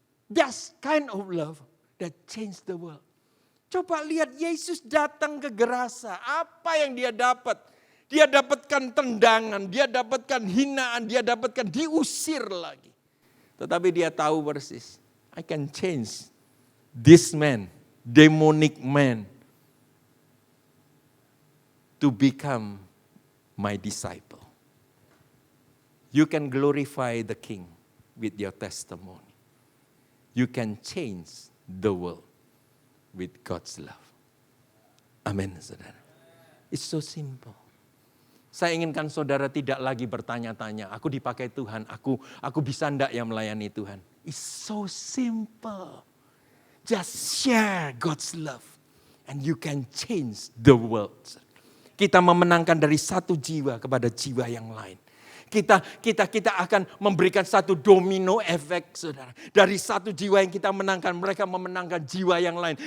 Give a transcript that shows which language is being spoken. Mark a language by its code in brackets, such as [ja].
[en] That's kind of love that changed the world. [id] Coba lihat Yesus datang ke Gerasa, apa yang dia dapat? Dia dapatkan tendangan, dia dapatkan hinaan, dia dapatkan diusir lagi. Tetapi dia tahu persis, [en] I can change this man, demonic man, to become my disciple. You can glorify the King with your testimony. You can change the world with God's love. [id] Amin, saudara. [en] It's so simple. [id] Saya inginkan saudara tidak lagi bertanya-tanya, aku dipakai Tuhan, aku bisa enggak ya melayani Tuhan. [en] It's so simple. Just share God's love and you can change the world. [id] Kita memenangkan dari satu jiwa kepada jiwa yang lain. Kita akan memberikan satu domino efek, saudara. Dari satu jiwa yang kita menangkan, mereka memenangkan jiwa yang lain.